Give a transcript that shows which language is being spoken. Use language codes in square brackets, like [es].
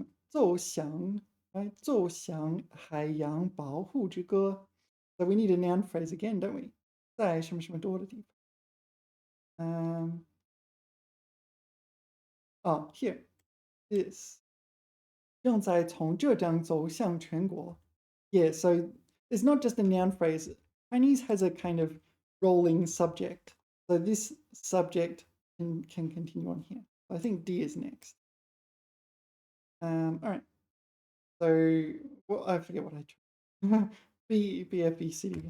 [zh] 奏响奏响海洋保护之歌。 [en] So we need a noun phrase again, don't we? [zh] 在什么什么多的地方。 [en] Here, this [zh] 正在从浙江走向全国， [en] Yeah, so it's not just a noun phrase. Chinese has a kind of rolling subject. So this subject can continue on here. I think D is next. All right. So, well, I forget what I tried. B, F, E, C.